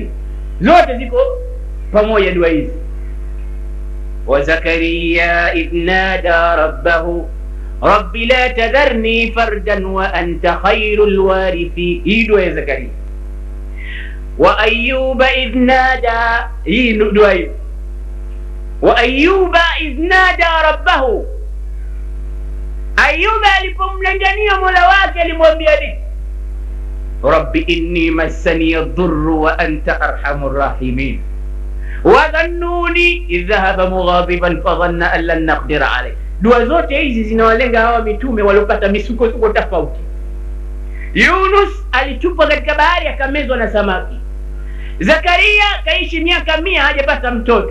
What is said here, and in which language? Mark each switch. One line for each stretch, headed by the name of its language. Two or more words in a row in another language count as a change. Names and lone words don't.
Swahili: Zote ziko pamoja dua hizi.
Arabic: وزكريا إذ نادى ربه رب لا تذرني فردا وأنت خير الوارثين.
Swahili: Hii dua ya Zakaria.
Arabic: وأيوب إذ نادى,
Swahili: hii dua hii.
Arabic: وأيوب إذ نادى ربه,
Swahili: Ayuba alipomlingania Mola wake alimwambia nini?
Arabic: رب إني مسني الضر وأنت أرحم الراحمين. وذا النون إذ ذهب مغاضبا فظن أن لن نقدر عليه.
Swahili: Dua zote hizi zinawalenga hawa mitume waliopata misukosuko tofauti. Yunus alitupwa katika bahari akamezwa na samaki. Zakaria kaishi miaka 100 hajapata mtoto.